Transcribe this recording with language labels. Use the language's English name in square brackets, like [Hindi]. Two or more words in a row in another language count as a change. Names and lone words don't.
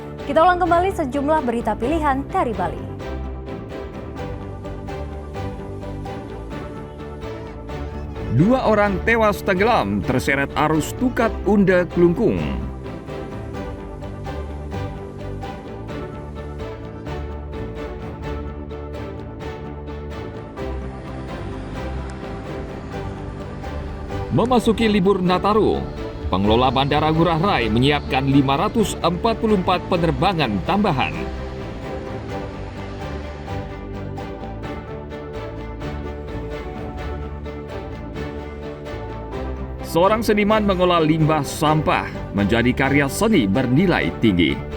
[Indonesian] Kita ulang kembali sejumlah berita pilihan dari Bali. Dua orang tewas tenggelam terseret arus Tukat Unda Klungkung. Memasuki libur Nataru, pengelola Bandara Ngurah Rai menyiapkan 544 penerbangan tambahan. Seorang seniman mengolah limbah sampah menjadi karya seni bernilai tinggi.